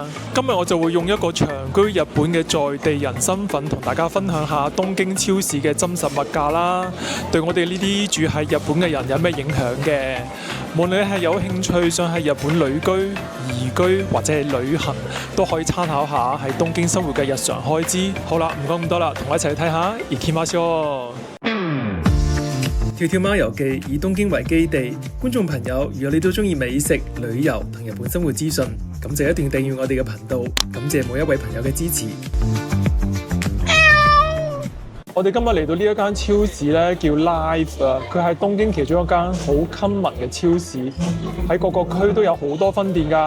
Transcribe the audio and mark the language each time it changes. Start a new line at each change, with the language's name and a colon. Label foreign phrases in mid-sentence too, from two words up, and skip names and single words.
Cantonese: 今日我就會用一個長居日本嘅在地人身份，同大家分享下東京超市嘅真實物價啦，對我哋呢啲住喺日本嘅人有咩影響嘅？無論你係有興趣想喺日本旅居、移居或者係旅行，都可以參考下喺東京生活嘅日常開支。好啦，唔講咁多啦，同我一齊去睇下。
Japanese: 行きましょう。
Cantonese: 跳跳貓遊記以東京為基地，觀眾朋友，如果你都中意美食、旅遊同日本生活資訊，咁就一定訂閱我哋嘅頻道。感謝每一位朋友嘅支持。我哋今日嚟到呢一間超市咧，叫 Live 啊，佢係東京其中一間好 common 嘅超市，喺各個區都有好多分店㗎。